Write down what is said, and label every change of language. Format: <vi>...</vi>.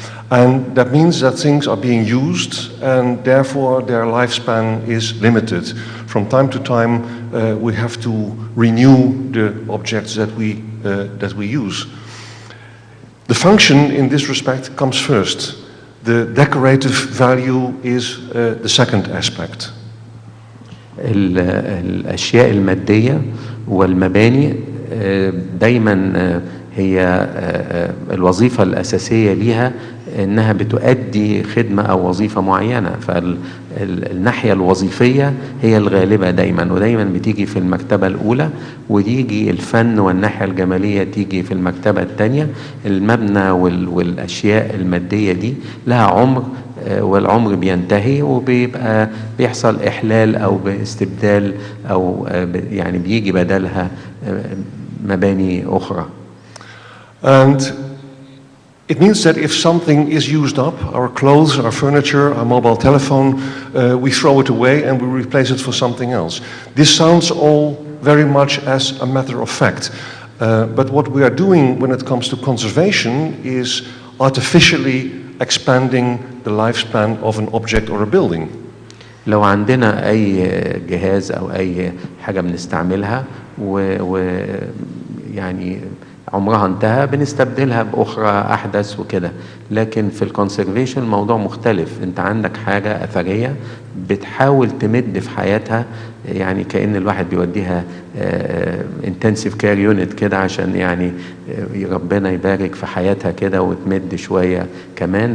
<en>And that means that things are being used and therefore their lifespan is limited. From time to time we have to renew the objects that we use. The function in this respect comes first. The decorative value is the second aspect.</en> <ar>الأشياء المادية والمباني دايما هي الوظيفة الأساسية ليها إنها بتؤدي خدمة أو وظيفة معينة، فالناحية الوظيفية هي الغالبة دايما، ودايما بتيجي في المرتبة الأولى، وتيجي الفن والناحية الجمالية تيجي في المرتبة الثانية. المبنى والأشياء المادية دي لها عمر، والعمر بينتهي وبيبقى بيحصل إحلال أو باستبدال أو يعني بيجي بدلها مباني أخرى.</ar> <en>And it means that if something is used up, our clothes, our furniture, our mobile telephone, we throw it away and we replace it for something else. This sounds all very much as a matter of fact. But what we are doing when it comes to conservation is artificially expanding the lifespan of an object or a building.</en> <ar>لو عندنا أي جهاز أو أي حاجة بنستعملها ويعني عمرها انتهى بنستبدلها بأخرى أحدث وكده، لكن في الكونسيرفيشن الموضوع مختلف. انت عندك حاجة أثرية بتحاول تمد في حياتها، يعني كأن الواحد بيوديها</ar> <en>intensive care unit</en> <ar>كده عشان يعني ربنا يبارك في حياتها كده وتمد شوية كمان.</ar>